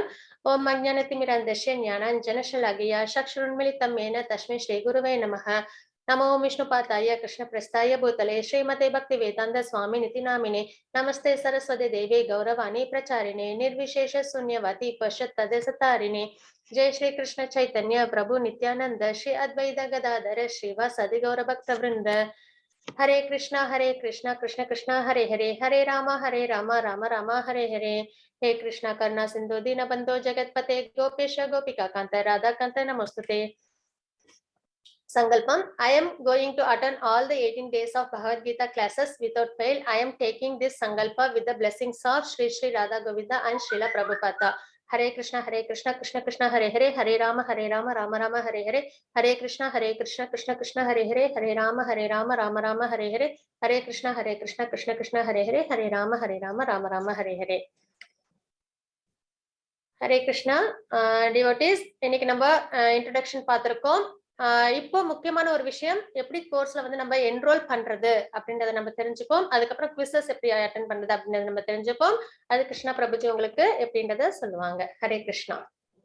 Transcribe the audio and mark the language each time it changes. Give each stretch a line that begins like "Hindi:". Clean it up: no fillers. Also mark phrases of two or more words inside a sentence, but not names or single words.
Sanskrit: ओम् अज्ञानतिमिरान्धस्य ज्ञानाञ्जनशलाकया चक्षुरुन्मीलितम् येन तस्मै श्री गुरवे नमः. नमो विष्णुपादाय कृष्ण प्रेष्ठाय भूतले श्रीमते भक्ति वेदान्त स्वामी निति नामिने नमस्ते सरस्वती देवे गौरवाणी प्रचारिणे निर्विशेष शून्यवादि पाश्चात्यदेशतारिणे. जय श्री कृष्ण चैतन्य प्रभु नित्यानंद श्री अद्वैत गदाधर श्रीवासदि गौर भक्त वृंद. हरे कृष्णा कृष्ण कृष्ण हरे हरे, हरे राम राम राम हरे हरे. हे कृष्णा करुणा सिंधु दीनबंधो जगतपते गोपेश गोपिका कांत राधा कांत नमोस्तुते. Sankalpam.
English: I am going to attend all the 18 days of Bhagavad Gita classes without fail. I am taking this Sankalpa with the blessings of Sri Sri Radha Govinda and Srila Prabhupada.
Sanskrit: हरे कृष्ण, कृष्ण कृष्ण, हरे हरे, हरे राम, राम राम, हरे हरे, हरे कृष्ण, कृष्ण कृष्ण, हरे हरे, हरे राम, राम राम, हरे हरे, हरे कृष्ण, कृष्ण कृष्ण, हरे हरे, हरे राम, राम राम, हरे हरे.
English: Hare Krishna, devotees,
Tamil: இன்னைக்கு நம்ம introduction பார்த்திருக்கோம். இப்போ முக்கியமான ஒரு விஷயம், எப்படி கோர்ஸ்ல வந்து நம்ம என்ரோல் பண்றது அப்படின்றத நம்ம தெரிஞ்சுப்போம். அதுக்கப்புறம் குவிசஸ் எப்படி அட்டென்ட் பண்றது அப்படின்றத நம்ம தெரிஞ்சுப்போம். அது கிருஷ்ணா பிரபுஜி உங்களுக்கு எப்படின்றத சொல்லுவாங்க. ஹரே கிருஷ்ணா.